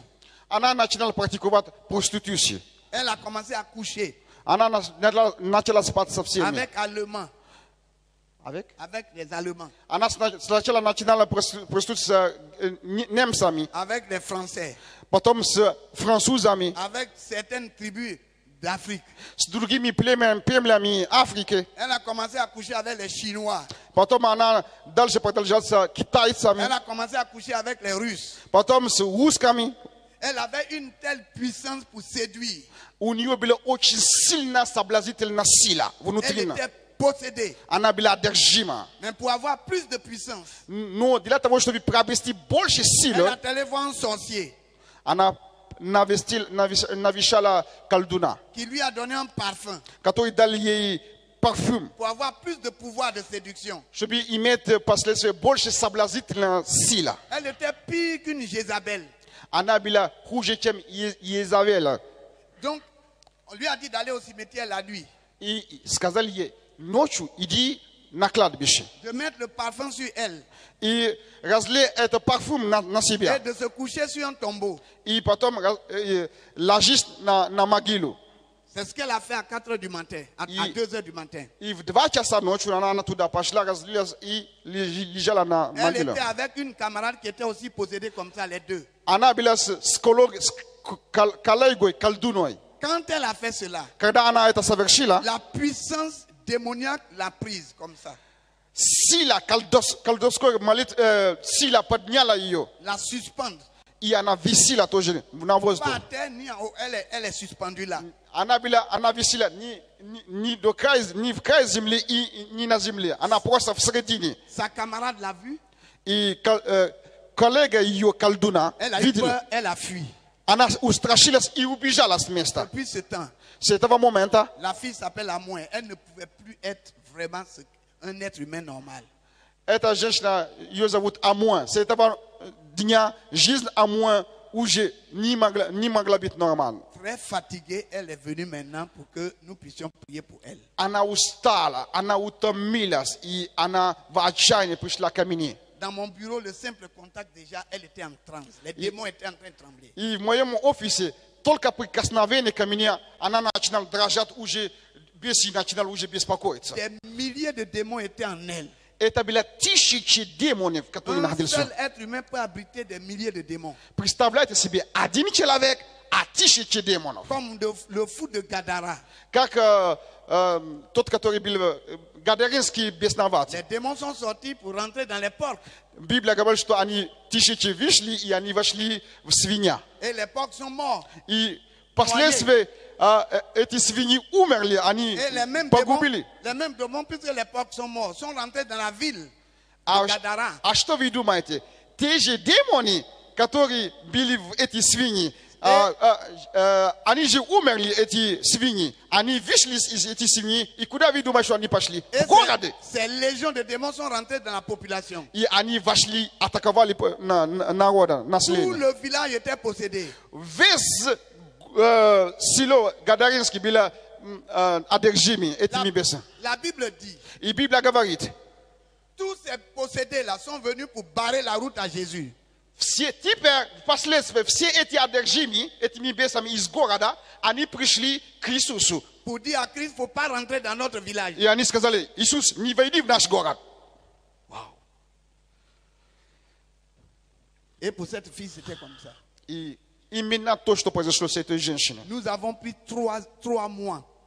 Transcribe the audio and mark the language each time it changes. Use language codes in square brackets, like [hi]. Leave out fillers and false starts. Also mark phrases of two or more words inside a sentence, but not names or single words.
[ru] Она начала практиковать проституцию. [fr] Elle a commencé à coucher [ru] Она начала спать со всеми. [fr] avec Allemands, Avec? avec les Allemands, [ru] Она сначала начинала проституцию с немцами, [fr] avec les Français, [ru] потом с французами, [fr] avec certaines tribus d'Afrique. [ru] с другими племенами Африки. [fr] Elle a commencé à coucher avec les Chinois. [ru] Потом она дальше продолжала с китайцами, [fr] Elle a commencé à coucher avec les Russes. [ru] потом с русскими. [fr] Elle avait une telle puissance pour séduire. [ru] У нее была очень сильная соблазнительная сила [fr] Elle [ru] внутренняя. [fr] était possédée. [ru] Она была одержима. [fr] Mais pour avoir plus de puissance, [ru] Но для того, чтобы приобрести больше [fr] elle [ru] силы, [fr] a allé voir un sorcier [ru] она навещала колдуна, [fr] qui lui a donné un parfum [ru] который дал ей парфюм, [fr] pour avoir plus de pouvoir de séduction. [ru] чтобы иметь впоследствии больше соблазнительная сила. [fr] Elle était pire qu'une Jézabel. [ru] Она была хуже, чем Иезавеля. [fr] Donc, on lui a dit d'aller au cimetière la nuit, [ru] И сказали ей, ночью иди на кладбище. [fr] de mettre le parfum sur elle [ru] И разлей этот парфюм на [fr] et [ru] себя. [fr] de se coucher sur un tombeau. [ru] И потом ложись на могилу. [fr] C'est ce qu'elle a fait à 4 heures du matin, à 2 heures du matin. [ru] И в 2 часа ночи она туда пошла, разлилась и лежала на [fr] Elle [ru] могиле. [fr] était avec une camarade qui était aussi possédée comme ça, les deux. [ru] Она была с коллегой, колдуной. [fr] Quand elle a fait cela, [ru] Когда она это совершила, [fr] la puissance démoniaque l'a prise comme ça, [ru] сила колдовской сила подняла ее. [fr] la suspendre. [ru] И она висела тоже на [fr] Pas [ru] воздухе. [fr] à terre ni en haut, elle est suspendue là. [ru] Она висела ни в край земли и ни на земле. Она просто в середине. [fr] Sa camarade l'a vue, [ru] И коллега ее колдуна [fr] elle a eu [ru] видела. [fr] peur, elle a fui. [ru] Она устрашилась и убежала с места. [fr] Depuis ce temps, [ru] С этого момента [fr] la fille s'appelle Amouin. Elle ne pouvait plus être vraiment un être humain normal. [ru] эта женщина, ее зовут Амуа. С этого дня жизнь Амуа уже не могла быть нормальной. [fr] Très fatiguée, elle est venue maintenant pour que nous puissions prier pour elle. [ru] Она устала, она утомилась, и она в отчаянии пришла ко мне. [fr] dans mon bureau, le simple contact déjà, elle était en transe. Les démons étaient en train de trembler. [ru] И в моем офисе только прикосновение ко мне, она начинала дрожать, уже беси начинала уже беспокоиться. [fr] Des milliers de démons étaient en elle. [ru] Это было тысячи демонов, которые [fr] Un [ru] находились. [fr] seul être humain peut abriter des milliers de démons. [ru] Представляете себе, один человек, а тысячи демонов. [fr] Comme le fou de Gadara. [ru] Как тот, который был гадаринский беснователь. [fr] Les démons sont sortis pour rentrer dans les porcs. [ru] Библия говорит, что они тысячи вышли, и они вошли в свинья. [fr] Et les porcs sont morts. [ru] И впоследствии эти свиньи умерли, они [fr] Et [ru] погубили. [fr] les mêmes démons, puisque les porcs sont morts, sont rentrés dans la ville [ru] А, [fr] de Gadara. [ru] а что вы думаете? Те же демоны, которые были в эти свиньи, они же умерли, эти свиньи. Они вышли из этих свиней, и куда вы думаете, что они пошли? [fr] Et [ru] В города. [fr] ces légions de démons sont rentrés dans la population. [ru] И они вошли, атаковали народа, [fr] Tout [ru] население. [fr] le village était possédé. [ru] Весь село Гадаринский было одержимо этими бесами. [fr] La Bible dit, [ru] И Библия говорит, [fr] tous ces possédés-là sont venus pour barrer la route à Jésus. [ru] все теперь, впоследствии, все эти одержимые, этими бесами из города, они пришли к Иисусу. [fr] Pour dire à Christ, il ne faut pas rentrer dans notre village. [ru] И они сказали, Иисус, не войди в наш город. [fr] Et pour cette fille, c'était comme ça. [ru] И именно то, что произошло с этой женщиной. [fr] Nous avons pris trois mois.